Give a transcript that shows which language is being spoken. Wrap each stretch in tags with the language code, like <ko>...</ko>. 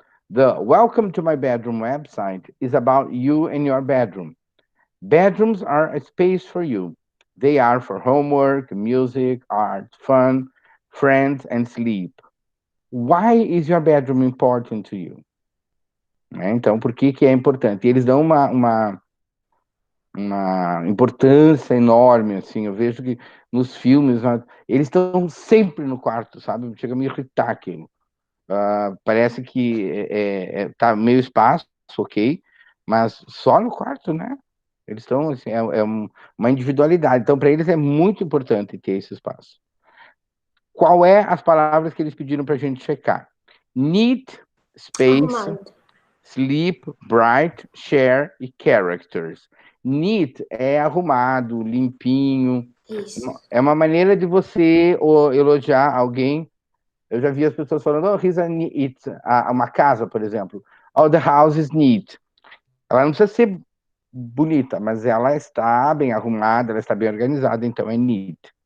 <en>The Welcome to My Bedroom website is about you and your bedroom. Bedrooms are a space for you. They are for homework, music, art, fun, friends, and sleep. Why is your bedroom important to you?</en> <pt>Né? Então, por que é importante? Eles dão uma importância enorme, assim. Eu vejo que nos filmes, eles estão sempre no quarto, sabe? Chega a me irritar aquilo. Parece que tá meio espaço, ok, mas só no quarto, né? Eles estão, assim, uma individualidade. Então, para eles é muito importante ter esse espaço. Qual é as palavras que eles pediram para a gente checar?</pt> <en>Neat, space,</en> <pt>Arrumado.</pt> <en>sleep, bright, share</en> <pt>e</pt> <en>characters.</en> <pt>Neat é arrumado, limpinho. Isso. É uma maneira de você elogiar alguém. Eu já vi as pessoas falando, oh, uma casa, por exemplo.</pt> <en>Oh, the house is neat.</en> <pt>Ela não precisa ser bonita, mas ela está bem arrumada, ela está bem organizada, então é neat.</pt>